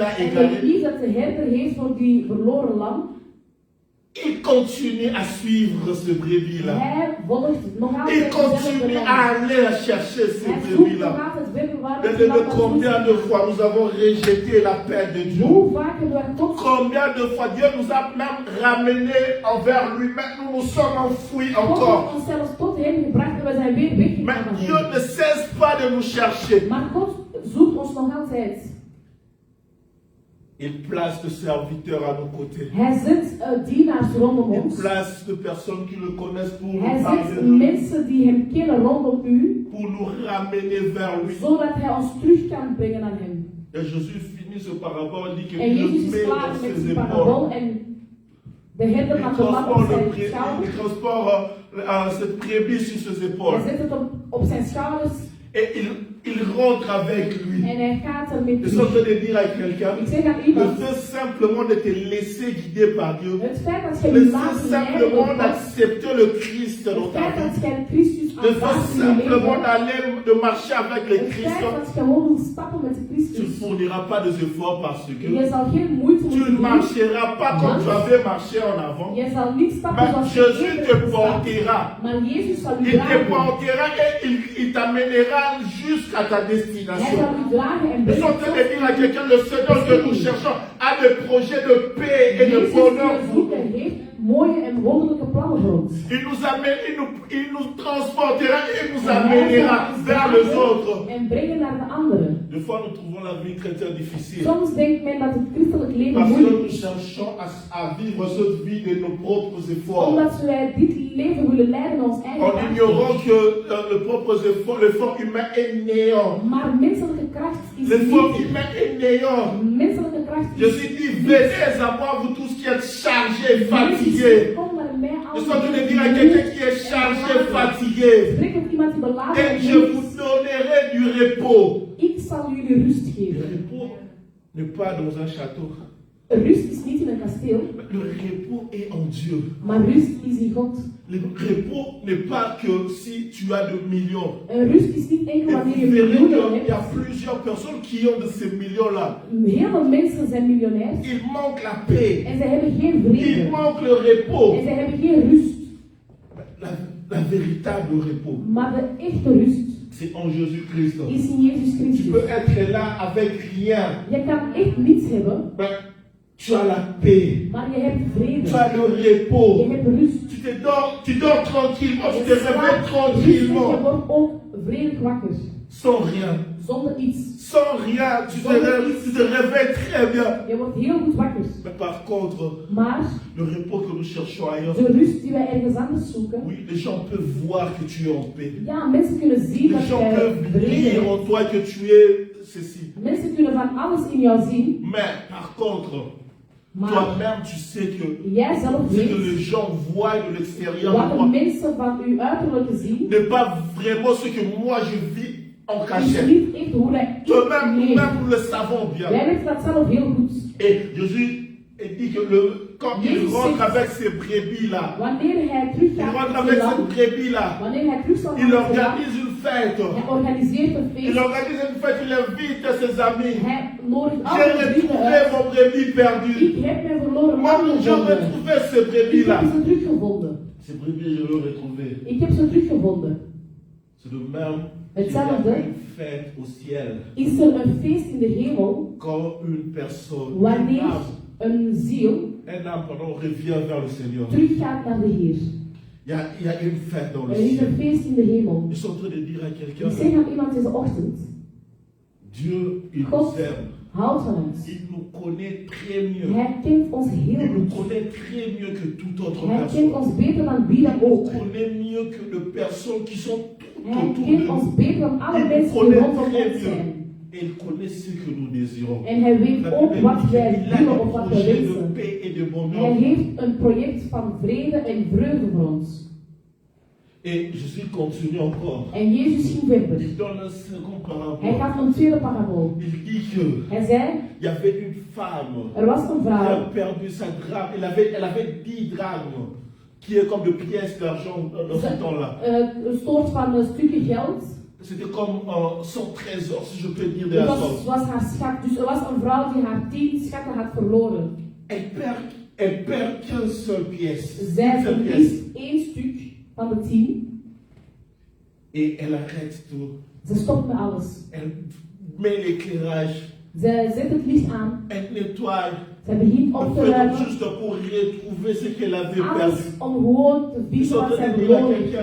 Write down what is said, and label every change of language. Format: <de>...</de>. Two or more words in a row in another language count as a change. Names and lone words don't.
<nl>En de</nl> <fr>égarée.</fr> <nl>liefde dat de herder heeft voor die verloren lam,</nl> <fr>il continue à suivre ce brebis-là.</fr> <nl>Hij volgt nog</nl> <fr>Il</fr> <nl>altijd dezelfde</nl> <fr>continue</fr> <nl>lijn.</nl> <fr>à aller à chercher ces</fr> <nl>Hij zoekt nog</nl> <fr>brebis-là.</fr> <nl>altijd verder waar</nl> <fr>Mais</fr> <nl>het vandaan</nl> <fr>combien de</fr> <nl>komt.</nl> <fr>fois nous avons rejeté l'appel de Dieu?</fr> <nl>Hoe vaak hebben wij God</nl> <fr>Combien de fois Dieu nous a même ramenés envers lui, mais nous nous sommes enfouis</fr> <nl>God</nl> <fr>encore.</fr> <nl>heeft ons zelfs tot hem gebracht en we zijn weer weggegaan</nl> <fr>Mais</fr> <nl>van</nl> <fr>Dieu</fr> <nl>hem.</nl> <fr>ne cesse pas de nous chercher.</fr> <nl>Maar God zoekt ons nog altijd.</nl> <fr>Il place de serviteurs à nos côtés.</fr> <nl>Hij zet dienaars rondom</nl> <fr>Il</fr> <nl>ons.</nl> <fr>place de personnes qui le connaissent pour</fr> <nl>Hij</nl> <fr>nous parler</fr> <nl>zet</nl> <fr>de lui,</fr> <nl>mensen die hem kennen rondom u,</nl> <fr>pour nous ramener vers lui.</fr> <nl>zodat hij ons terug kan brengen aan hem.</nl> <fr>Et Jésus finit ce parabole, dit qu'il</fr> <nl>En</nl> <fr>le</fr> <nl>Jezus is met klaar</nl> <fr>dans</fr> <nl>met</nl> <fr>ses</fr> <nl>die</nl> <fr>épaules.</fr> <nl>parabol en de herder</nl> <fr>Il</fr> <nl>had de lat op zijn</nl> <fr>transporte</fr> <nl>schouders.</nl> <fr>cette brebis sur ses</fr> <nl>Hij</nl> <fr>épaules.</fr> <nl>zet het op zijn schouders</nl> <fr>Et il rentre avec lui.</fr> <nl>en hij gaat ermee</nl> <fr>Je suis en</fr> <nl>terug.</nl> <fr>train de dire à quelqu'un,</fr> <nl>Ik zeg aan</nl> <fr>le</fr> <nl>iemand,</nl> <fr>fait simplement de te laisser guider par Dieu,</fr> <nl>het feit dat je</nl> <fr>le</fr> <nl>je</nl> <fr>fait</fr> <nl>laat leiden</nl> <fr>simplement</fr> <nl>door God,</nl> <fr>d'accepter le Christ dans</fr> <nl>het</nl> <fr>ta</fr> <nl>feit</nl> <fr>vie,</fr> <nl>dat jij Christus</nl> <fr>le fait</fr> <nl>aanvaardt in je</nl> <fr>simplement</fr> <nl>leven,</nl> <fr>d'aller, de marcher avec le</fr> <nl>het</nl> <fr>Christ,</fr> <nl>feit dat je gewoon wil stappen met de</nl> <fr>tu ne</fr> <nl>Christus,</nl> <fr>fourniras pas des efforts parce</fr> <nl>je</nl> <fr>que</fr> <nl>zal geen moeite</nl> <fr>tu</fr> <nl>moeten</nl> <fr>ne</fr> <nl>doen.</nl> <fr>marcheras pas comme tu avais marché en avant,</fr> <nl>Je zal niet stappen</nl> <fr>mais</fr> <nl>zoals je</nl> <fr>Jésus</fr> <nl>eerder</nl> <fr>te</fr> <nl>hebt gestapt,</nl> <fr>portera.</fr> <nl>maar Jezus zal u</nl> <fr>Il te</fr> <nl>dragen.</nl> <fr>portera et il t'amènera jusqu'à ta</fr> <nl>Hij</nl> <fr>destination.</fr> <nl>zal u dragen en</nl> <fr>Je suis en</fr> <nl>brengen</nl> <fr>train de dire à quelqu'un, le Seigneur que nous cherchons a des projets de paix et de</fr> <nl>Jezus</nl> <fr>bonheur</fr> <nl>die</nl> <fr>pour nous.</fr> <nl>zoeken heeft mooie en wonderlijke plannen voor ons.</nl> <fr>Il nous amène, il nous transportera et il nous amènera vers les autres.</fr> <nl>En brengen naar de anderen.</nl> <fr>Des fois, nous trouvons la vie chrétienne difficile.</fr> <nl>Soms denkt men dat het christelijk leven</nl> <fr>Parce que</fr> <nl>moeilijk</nl> <fr>nous</fr> <nl>is.</nl> <fr>cherchons à vivre cette vie de nos propres efforts.</fr> <nl>Omdat wij dit leven willen leiden in ons eigen</nl> <fr>En</fr> <nl>kracht.</nl> <fr>ignorant que l'effort humain est néant.</fr> <nl>Maar menselijke kracht is</nl> <fr>L'effort</fr> <nl>niet.</nl> <fr>humain est néant.</fr> <nl>Menselijke kracht is</nl> <fr>Jésus dit, venez à moi, vous tous qui êtes chargés, fatigués.</fr> <nl>Kom naar mij</nl> <fr>Je suis en train de dire à quelqu'un qui est chargé, fatigué.</fr> <nl>Spreek met iemand die beladen</nl> <fr>Et</fr> <nl>is.</nl> <fr>je vous donnerai du repos.</fr> <nl>Ik zal jullie rust</nl> <fr>Le</fr> <nl>geven.</nl> <fr>repos n'est pas dans un château.</fr> <nl>Rust is niet in een kasteel,</nl> <fr>Le repos est en Dieu.</fr> <nl>maar rust is in God.</nl> <fr>Le repos n'est pas que si tu as de millions.</fr> <nl>Een rust is niet enkel</nl> <fr>Et</fr> <nl>wanneer</nl> <fr>vous</fr> <nl>je</nl> <fr>verrez</fr> <nl>miljoenen</nl> <fr>qu'il y a</fr> <nl>hebt.</nl> <fr>plusieurs personnes qui ont de ces millions-là.</fr> <nl>Heel veel mensen zijn miljonair</nl> <fr>Il manque la paix.</fr> <nl>en ze hebben geen</nl> <fr>Il</fr> <nl>vrede.</nl> <fr>manque le repos.</fr> <nl>En ze hebben geen rust.</nl> <fr>La véritable repos,</fr> <nl>Maar de echte rust</nl> <fr>c'est en Jésus-Christ.</fr> <nl>is in Jezus</nl> <fr>Tu</fr> <nl>Christus.</nl> <fr>peux être là avec rien.</fr> <nl>Je kan echt niets hebben,</nl> <fr>Mais tu as la paix.</fr> <nl>maar je hebt vrede.</nl> <fr>Tu as le repos.</fr> <nl>Je hebt rust.</nl> <fr>Tu dors tranquillement. Tu te</fr> <nl>Je slaapt</nl> <fr>réveilles</fr> <nl>rustig, je</nl> <fr>tranquillement.</fr> <nl>wordt ook vredig wakker.</nl> <fr>Sans rien.</fr> <nl>Zonder iets.</nl> <fr>Sans rien. Tu te réveilles très bien.</fr> <nl>Je wordt heel goed wakker.</nl> <fr>Mais par contre,</fr> <nl>Maar</nl> <fr>le repos que nous cherchons ailleurs,</fr> <nl>de rust die wij ergens anders zoeken,</nl> <fr>oui, les gens peuvent voir que tu es en paix.</fr> <nl>ja, mensen kunnen zien dat</nl> <fr>Les gens</fr> <nl>jij</nl> <fr>peuvent</fr> <nl>vrede</nl> <fr>lire</fr> <nl>hebt.</nl> <fr>en toi que tu es ceci.</fr> <nl>Mensen kunnen van alles in jou zien,</nl> <fr>Mais par contre,</fr> <nl>maar</nl> <fr>toi-même, tu sais que</fr> <nl>jij zelf</nl> <fr>ce que</fr> <nl>weet</nl> <fr>les gens voient de l'extérieur de</fr> <nl>wat de</nl> <fr>moi</fr> <nl>mensen van uw uiterlijke zien,</nl> <fr>n'est pas vraiment ce que moi je vis en</fr> <nl>is</nl> <fr>cachette.</fr> <nl>niet echt hoe dat ik</nl> <fr>Toi-même,</fr> <nl>leef.</nl> <fr>nous-mêmes, nous le savons bien.</fr> <nl>Wij weten dat zelf heel goed.</nl> <fr>Et Jésus dit que quand il Jésus rentre sait- avec ces brebis-là,</fr> <nl>Wanneer hij</nl> <fr>il</fr> <nl>teruggaat</nl> <fr>rentre</fr> <nl>met</nl> <fr>avec</fr> <nl>zijn</nl> <fr>cette</fr> <nl>land,</nl> <fr>brebis-là,</fr> <nl>wanneer hij terug zal</nl> <fr>il</fr> <nl>gaan met zijn land,</nl> <fr>organise une fête.</fr> <nl>hij organiseert een</nl> <fr>Il</fr> <nl>feest,</nl> <fr>organise une fête, il invite ses amis.</fr> <nl>hij nodigt</nl> <fr>J'ai</fr> <nl>alle vrienden</nl> <fr>retrouvé</fr> <nl>uit.</nl> <fr>mon brebis perdu.</fr> <nl>Ik heb mijn verloren</nl> <fr>Moi,</fr> <nl>man</nl> <fr>j'ai</fr> <nl>gevonden.</nl> <fr>retrouvé ces</fr> <nl>Ik heb</nl> <fr>brebis-là.</fr> <nl>ze teruggevonden.</nl> <fr>Ces brebis, je l'ai retrouvé.</fr> <nl>Ik heb ze teruggevonden.</nl> <fr>C'est de même</fr> <nl>Het</nl> <fr>qu'il y a</fr> <nl>zelfde.</nl> <fr>une fête au ciel.</fr> <nl>Is er een feest in de hemel</nl> <fr>Quand une personne,</fr> <nl>wanneer een ziel</nl> <fr>revient vers le Seigneur.</fr> <nl>teruggaat naar de Heer.</nl> <fr>Il y a une fête dans le</fr> <nl>Er is</nl> <fr>ciel.</fr> <nl>een feest in de hemel.</nl> <fr>Je suis en train de dire à</fr> <nl>Ik</nl> <fr>quelqu'un,</fr> <nl>zeg aan iemand deze ochtend,</nl> <fr>Dieu, il</fr> <nl>God</nl> <fr>nous aime.</fr> <nl>houdt van ons.</nl> <fr>Il nous connaît très mieux.</fr> <nl>Hij kent ons heel</nl> <fr>Il nous</fr> <nl>goed.</nl> <fr>connaît très mieux que toute autre</fr> <nl>Hij kent</nl> <fr>personne.</fr> <nl>ons beter dan wie dan</nl> <fr>Il</fr> <nl>ook.</nl> <fr>nous connaît mieux que de personnes qui sont tout</fr> <nl>Hij</nl> <fr>autour de</fr> <nl>kent ons</nl> <fr>nous.</fr> <nl>beter dan alle</nl> <fr>Il nous</fr> <nl>mensen die</nl> <fr>connaît</fr> <nl>rondom</nl> <fr>très</fr> <nl>ons</nl> <fr>mieux.</fr> <nl>zijn.</nl> <fr>Et il connaît ce que nous désirons.</fr> <nl>En hij weet</nl> <fr>La</fr> <nl>ook</nl> <fr>Bible</fr> <nl>wat</nl> <fr>dit</fr> <nl>wij</nl> <fr>qu'il a</fr> <nl>willen</nl> <fr>des</fr> <nl>of wat wij</nl> <fr>projets de</fr> <nl>wensen.</nl> <fr>paix et de</fr> <nl>Hij</nl> <fr>bonheur.</fr> <nl>heeft een project van vrede en vreugde voor ons.</nl> <fr>Et Jésus continue encore.</fr> <nl>En Jezus ging verder.</nl> <fr>Il donne un second</fr> <nl>Hij</nl> <fr>parabole.</fr> <nl>gaf een tweede parabool.</nl> <fr>Il dit que</fr> <nl>Hij zei,</nl> <fr>il y avait une femme</fr> <nl>er was een</nl> <fr>qui</fr> <nl>vrouw.</nl> <fr>a perdu sa drachme. Elle avait 10 drachmes, qui est comme de pièces d'argent dans ce temps-là.</fr> <nl>Een soort van een stukje geld.</nl> <fr>C'était comme son trésor, si je peux dire de</fr> <nl>Het</nl> <fr>la sorte.</fr> <nl>was haar schat. Dus er was een vrouw die haar 10 schatten had verloren.</nl> <fr>Elle perd elle perd qu'une seule pièce.</fr> <nl>Zij</nl> <fr>Une seule pièce.</fr> <nl>verliest 1 stuk van de 10.</nl> <fr>Et elle arrête tout.</fr> <nl>Ze stopt met alles.</nl> <fr>Elle met l'éclairage.</fr> <nl>Ze zet het licht aan.</nl> <fr>Elle nettoie.</fr> <nl>Ze begint op te</nl> <fr>Elle fait</fr> <nl>ruimen.</nl> <fr>tout juste pour retrouver ce qu'elle avait perdu.</fr> <nl>Alles om gewoon te</nl> <fr>Ils</fr> <nl>vinden</nl> <fr>sont en</fr> <nl>wat</nl> <fr>train</fr> <nl>zij</nl> <fr>de dire à</fr> <nl>verloren heeft</nl> <fr>quelqu'un</fr>